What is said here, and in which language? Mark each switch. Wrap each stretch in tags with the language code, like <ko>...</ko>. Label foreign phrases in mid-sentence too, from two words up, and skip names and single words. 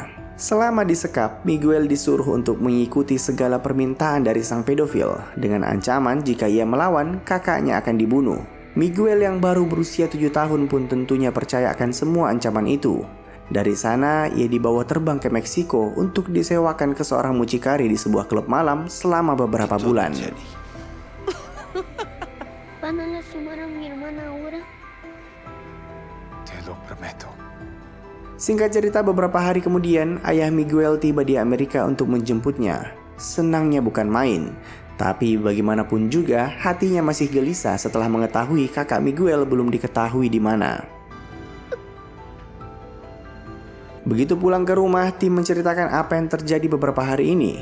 <id>Selama disekap, Miguel disuruh untuk mengikuti segala permintaan dari sang pedofil dengan ancaman jika ia melawan, kakaknya akan dibunuh. Miguel yang baru berusia 7 tahun pun tentunya percaya akan semua ancaman itu. Dari sana, ia dibawa terbang ke Meksiko untuk disewakan ke seorang mucikari di sebuah klub malam selama beberapa bulan.</id> <es>Van a lastimar a mi hermana ahora. Te lo prometo.</es> <id>Singkat cerita, beberapa hari kemudian, ayah Miguel tiba di Amerika untuk menjemputnya. Senangnya bukan main, tapi bagaimanapun juga hatinya masih gelisah setelah mengetahui kakak Miguel belum diketahui di mana. Begitu pulang ke rumah, Tim menceritakan apa yang terjadi beberapa hari ini.</id>